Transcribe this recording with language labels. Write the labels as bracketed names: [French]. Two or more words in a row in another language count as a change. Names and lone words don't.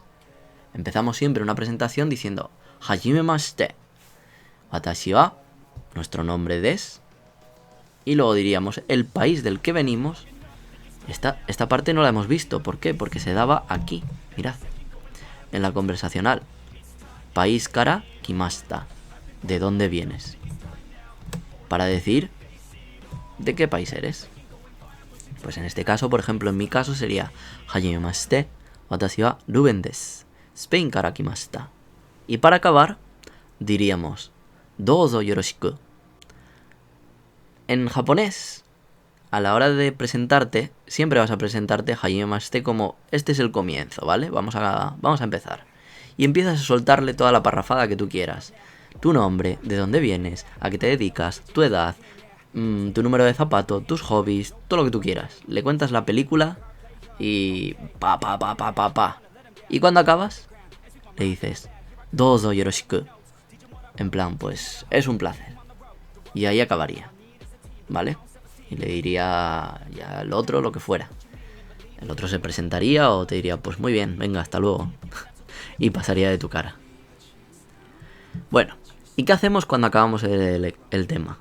[Spanish] Empezamos siempre una presentación diciendo Hajimemashite. [Japanese] 私は, [Spanish] nuestro nombre des. Y luego diríamos el país del que venimos. Esta parte no la hemos visto. ¿Por qué? Porque se daba aquí. Mirad. En la conversacional. [Japanese] País から来ました. [Spanish] ¿De dónde vienes? Para decir ¿de qué país eres? Pues en este caso, por ejemplo, en mi caso sería [Japanese] はじめまして、私はルベンです. Spain から来ました. [Spanish] Y para acabar, diríamos [Japanese] どうぞよろしく. [Spanish] En japonés a la hora de presentarte, siempre vas a presentarte hajimemashite como este es el comienzo, ¿vale? Vamos a empezar. Y empiezas a soltarle toda la parrafada que tú quieras. Tu nombre, de dónde vienes, a qué te dedicas, tu edad, tu número de zapato, tus hobbies, todo lo que tú quieras. Le cuentas la película y pa. Y cuando acabas, le dices, [Japanese] どうぞよろしく. [Spanish] En plan, pues es un placer. Y ahí acabaría, ¿vale? Y le diría ya al otro lo que fuera. El otro se presentaría o te diría, pues muy bien, venga, hasta luego. Y pasaría de tu cara. Bueno, ¿y qué hacemos cuando acabamos el tema?